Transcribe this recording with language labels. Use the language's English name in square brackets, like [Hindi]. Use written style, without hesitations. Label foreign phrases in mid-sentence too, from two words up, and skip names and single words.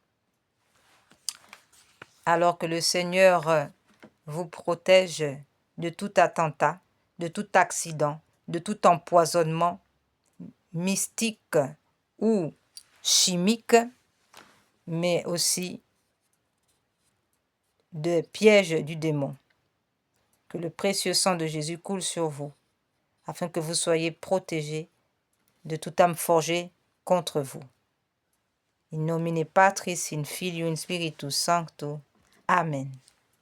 [French] Alors que le Seigneur vous protège de tout attentat, de tout accident, de tout empoisonnement mystique ou chimique, mais aussi de pièges du démon. Que le précieux sang de Jésus coule sur vous, afin que vous soyez protégés de toute âme forgée contre vous. [Latin] In nomine Patris, in Filio, in Spiritus Sancto. Amen.